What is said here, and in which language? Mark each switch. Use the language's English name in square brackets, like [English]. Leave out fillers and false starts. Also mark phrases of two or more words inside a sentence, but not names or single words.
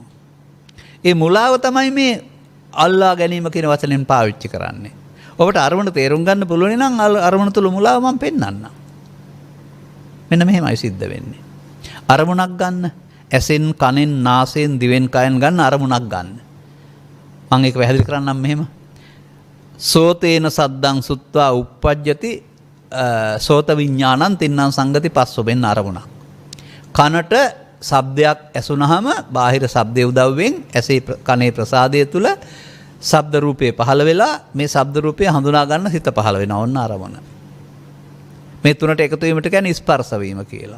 [Sinhala] ඒ මුලාව තමයි මේ අල්ලා ගැනීම කියන වචනෙන් පාවිච්චි කරන්නේ. ඔබට අරමුණ තේරුම් ගන්න පුළුවන් නම් අරමුණ තුල මුලාව මම පෙන්නන්නම්. මෙන්න මෙහෙමයි සිද්ධ වෙන්නේ. අරමුණක් ගන්න. ඇසෙන්, කනෙන්, නාසයෙන්, දිවෙන්, කයෙන් ගන්න අරමුණක් ගන්න. මම ඒක පැහැදිලි කරන්නම් මෙහෙම. [Pali] සෝතේන සද්දං සුත්වා uppajjati සෝත විඥානං තින්නම් සංගති පස්සොබෙන් අරමුණක්. [Sinhala] කනට ශබ්දයක් ඇසුනහම බාහිර ශබ්දයේ උදව්වෙන් ඇසේ කනේ ප්‍රසාදය තුල ශබ්ද රූපේ පහළ වෙලා මේ ශබ්ද රූපය හඳුනා ගන්න සිත පහළ වෙනවා. ඔන්න අරමුණ. මේ තුනට එකතු වීමට කියන්නේ ස්පර්ශ වීම කියලා.